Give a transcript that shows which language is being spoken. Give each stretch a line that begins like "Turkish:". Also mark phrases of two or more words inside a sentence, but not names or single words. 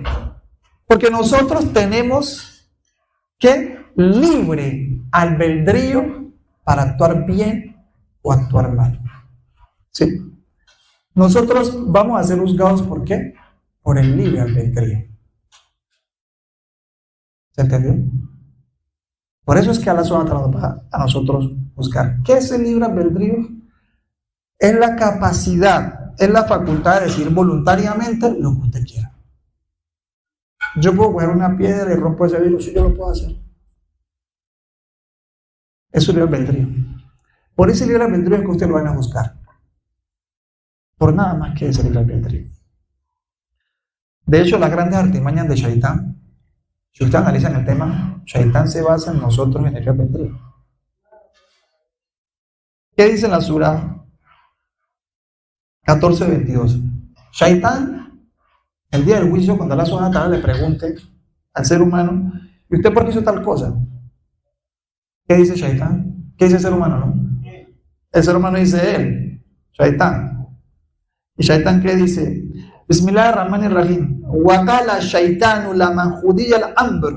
Spanish: Porque nosotros tenemos que libre albedrío para actuar bien o actuar mal. ¿Sí? Nosotros vamos a ser juzgados ¿por qué? Por el libre albedrío. ¿Se entendió? Por eso es que Allah
Arabic: سبحانه وتعالى
Spanish: nos va a nosotros buscar. ¿Qué es el libre albedrío? Es la capacidad, es la facultad de decir voluntariamente lo que usted quiera. Yo puedo coger una piedra y rompo ese vidrio, si yo lo puedo hacer. Eso es libre albedrío. Por ese libre albedrío es que usted lo van a buscar. Por nada más que ese libre albedrío. De hecho, las grandes artimañas de Shaitán, si usted analiza el tema, Shaitán se basa en nosotros en el libre albedrío. ¿Qué dice la Surah 14:22? Shaitán, el día del juicio, cuando Allah
Arabic: سبحانه وتعالى
Spanish: le pregunte al ser humano, ¿y usted por qué hizo tal cosa? ¿Qué dice Shaitán? ¿Qué dice el ser humano, no? El ser humano dice él, Shaitán. ¿Y Shaitán qué dice?
Arabic: Bismillahirrahmanirrahim. وقال الشيطان لما قضي الأمر.